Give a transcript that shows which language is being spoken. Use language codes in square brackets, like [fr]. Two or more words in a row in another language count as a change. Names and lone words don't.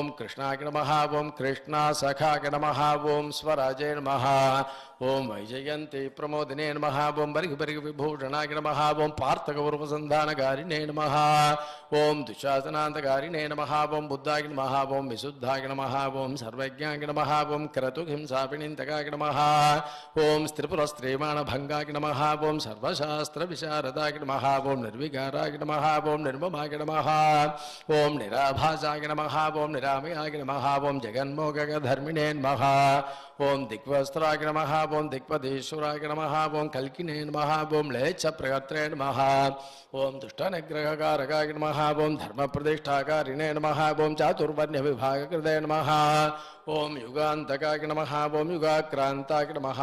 [sa] कृष्णाय नमः ॐ कृष्णासखाय नमः ॐ स्वराजे नमः ॐ वैजयन्ती प्रमोदिने नमः ॐ बर्हिबर्हिविभूषणाय नमः ॐ पार्थकपूर्वसन्धानकारिणे नमः ॐ दुःशासनान्तकारिणे नमः ॐ बुद्धाय नमः ॐ विशुद्धाय नमः ॐ सर्वज्ञाय नमः ॐ क्रतुहिंसापिणीन्तकाय नमः ॐ स्त्रिपुरस्त्रीमाणभङ्गाय नमः ओम् सर्वशास्त्र विशारदाय नमः ओम् निर्विकाराय नमः ओम् निर्ममाय नमः ओम् निराभासाय नमः ओम् निरामयाय नमः ओम् जगन्मोहक धर्मिणे नमः ओम् दिग्वस्त्राय नमः ओम् दिक्पतीश्वराय नमः ओम् कल्किने नमः ओम् म्लेच्छ प्रहर्त्रे नमः ओम् दुष्टनिग्रहकारकाय नमः ओम् धर्मप्रतिष्ठाकारिणे नमः ओम् चातुर्वर्ण्य विभागकृते नमः ओम् युगान्तकाय नमः ओम् युगाक्रान्ताय नमः